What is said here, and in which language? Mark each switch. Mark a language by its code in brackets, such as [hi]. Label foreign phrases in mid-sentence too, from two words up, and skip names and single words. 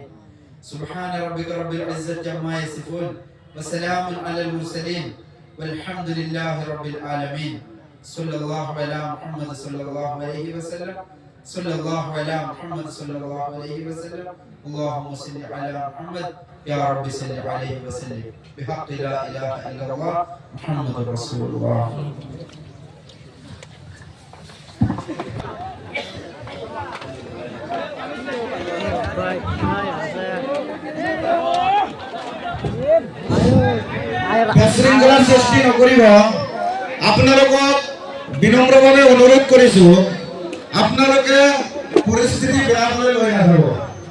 [ar] سبحان ربك رب العزة عما يصفون وسلام على المرسلين والحمد لله رب العالمين. صلى الله على محمد صلى الله عليه وسلم. صلى الله على محمد صلى الله عليه وسلم. اللهم صل على محمد يا رب صل عليه وسلم بحق لا إله إلا الله محمد رسول الله. [as] শৃংখলার সৃষ্টি নকৰিব আপোনালোকক বিনম্ৰভাৱে অনুৰোধ কৰিছো আপোনালোকে পৰিস্থিতি বেয়া কৰি লৈ নাযাব।